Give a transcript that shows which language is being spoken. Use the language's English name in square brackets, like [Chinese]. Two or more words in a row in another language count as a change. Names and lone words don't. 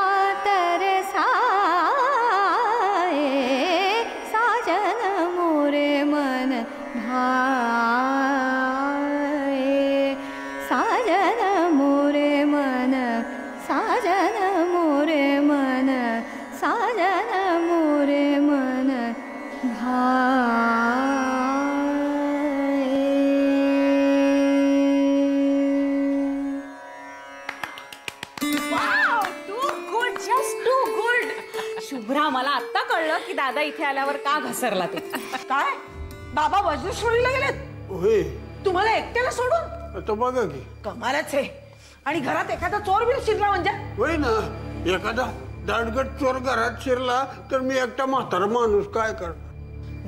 [Hindi] तरसाए, साजन मोरे मन भाए, साजन मोरे मन, साजन मोरे मन, साजन मोरे मन [English] too good, just too good. [Marathi] शुभ्रा, मला आता कळलं की दादा इथे आल्यावर का घसरला ते. काय बाबा वज्रश्रोणीला गेलेत होय तुम्हाला एकट्याला सोडून? आता बघा की कमालच आहे. आणि घरात एखादा चोर बिल शिरला म्हणजे? होय ना, एखादा दांडगट चोर घरात शिरला तर मी एकटा म्हातारा माणूस काय करणार?